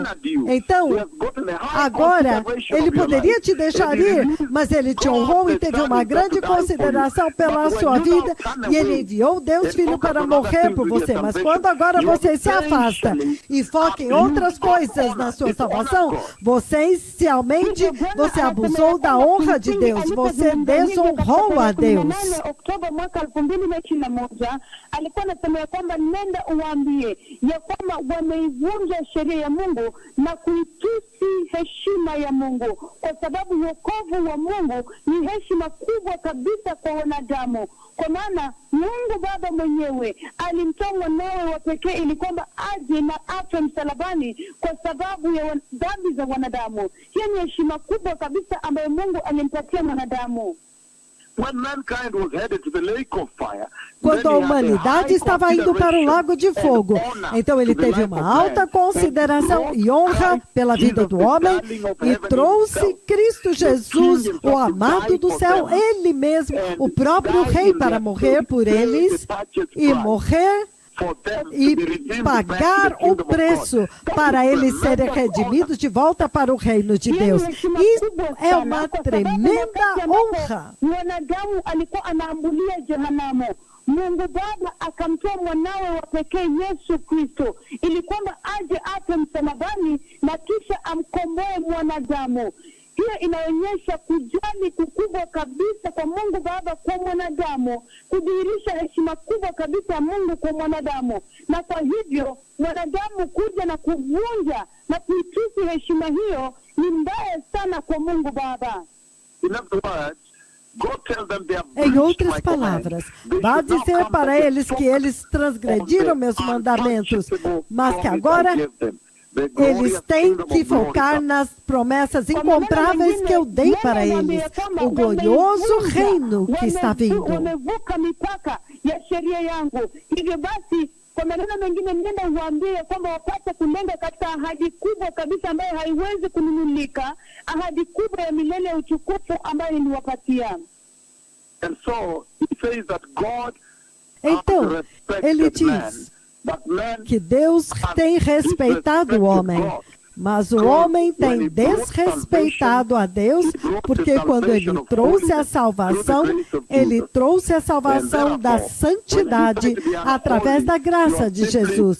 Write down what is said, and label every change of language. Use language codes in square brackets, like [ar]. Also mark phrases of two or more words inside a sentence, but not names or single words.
[pt] Então, agora, ele poderia te deixar ir, mas ele te honrou e teve uma grande consideração pela sua vida, e ele enviou Deus Filho para morrer por você. Mas quando agora você se afasta e foca em outras coisas na sua salvação, você inicialmente, você abusou da honra de Deus, você desonrou a Deus. [sw] Wameivunja sheria ya Mungu na kuitusi heshima ya Mungu, kwa sababu wokovu wa Mungu ni heshima kubwa kabisa kwa wanadamu. Kwa maana Mungu Baba mwenyewe alimtoa mwanawe wa pekee ili kwamba aje na afe msalabani kwa sababu ya dhambi za wanadamu. Hiyo ni heshima kubwa kabisa ambayo Mungu alimpatia mwanadamu. [pt] Quando a humanidade estava indo para o lago de fogo, então ele teve uma alta consideração e honra pela vida do homem e trouxe Cristo Jesus, o amado do céu, ele mesmo, o próprio Rei, para morrer por eles e morrer e pagar o preço para eles serem redimidos de volta para o reino de Deus. Isso é uma tremenda honra. [sw] Mungu Baba akamtoa mwanawe wa pekee Yesu Kristo ili kwamba aje afe msalabani na kisha amkomboe mwanadamu. Hiyo inaonyesha kujali kukubwa kabisa kwa Mungu Baba kwa mwanadamu, kudhihirisha heshima kubwa kabisa ya Mungu kwa mwanadamu. Na kwa hivyo mwanadamu kuja na kuvunja na kuitusi heshima hiyo ni mbaya sana kwa Mungu Baba. [pt] Em outras palavras, vá dizer para eles que eles transgrediram meus mandamentos, mas que agora Eles têm que focar nas promessas incomparáveis que eu dei para eles. O glorioso reino que está vindo. [sw] Kwa maneno mengine, nenda uambie kwamba wapate kulenga katika ahadi kubwa kabisa ambayo haiwezi kununulika, ahadi kubwa ya milele ya utukufu ambayo niliwapatia. [en] And so he says that God [pt] então, ele diz que Deus tem respeitado o homem. Mas o homem tem desrespeitado a Deus, porque quando ele trouxe a salvação da santidade através da graça de Jesus.